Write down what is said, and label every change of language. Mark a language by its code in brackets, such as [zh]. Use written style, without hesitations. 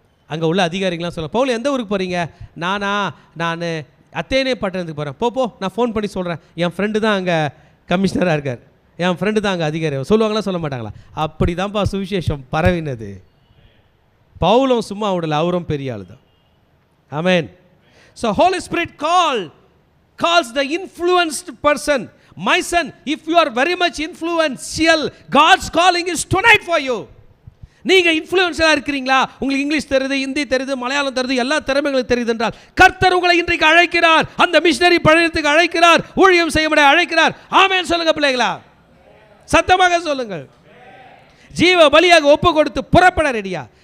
[ta] அங்கே உள்ள அதிகாரிகளாம் சொல்ல, பவுல் எந்த ஊருக்கு போகிறீங்க? நான் அத்தேனே பட்டணத்துக்கு போகிறேன். போ நான் ஃபோன் பண்ணி சொல்கிறேன், என் ஃப்ரெண்டு தான் அங்கே கமிஷனராக இருக்கார், என் ஃப்ரெண்டு தான் அங்கே அதிகாரி. சொல்லுவாங்களா சொல்ல மாட்டாங்களா? அப்படி தான்ப்பா சுவிசேஷம் பரவினது. பவுலும் சும்மா விடல, அவரும் பெரிய ஆள் தான். ஆமென். [en] So Holy Spirit calls the influenced person, my son, if you are very much influential, God's calling is tonight for you. [ta] நீங்க இன்ஃப்ளூயன்ஸா இருக்கிறீங்களா, உங்களுக்கு இங்கிலீஷ் தெரியுது, ஹிந்தி தெரியுது, மலையாளம் தெரியுது, எல்லா திறமைகளும் தெரியுது என்றால் கர்த்தர் உங்களை இன்றைக்கு அழைக்கிறார், அந்த மிஷனரி பணியத்துக்கு அழைக்கிறார், ஊழியம் செய்ய அழைக்கிறார். ஆமென் சொல்லுங்க பிள்ளைகளா, சத்தமாக சொல்லுங்கள். ஜீவ பலியாக ஒப்பு கொடுத்து புறப்பட ரெடியா.